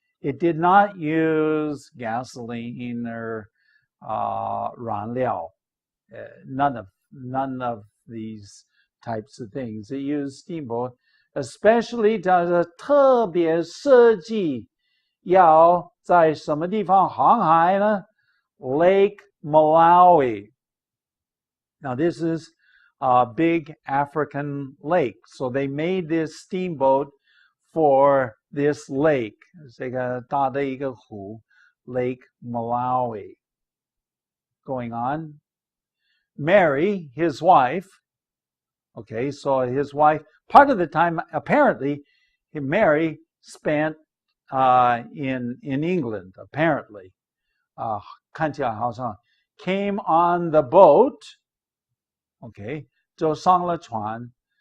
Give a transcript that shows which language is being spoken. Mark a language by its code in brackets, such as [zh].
[en] It did not use gasoline or 燃料 none of these types of things. It used steamboat, especially [zh] 它特别设计要在什么地方航海呢？ [en] Lake Malawi. Now this is a big African lake. So they made this steamboat for this lake. [zh] 这个大的一个湖 Lake Malawi. [en] Going on. Mary, his wife. Okay, so his wife, part of the time, apparently, Mary spent in England, apparently. [zh] 看起来好像 [en] came on the boat. Okay, [zh] 就上了船.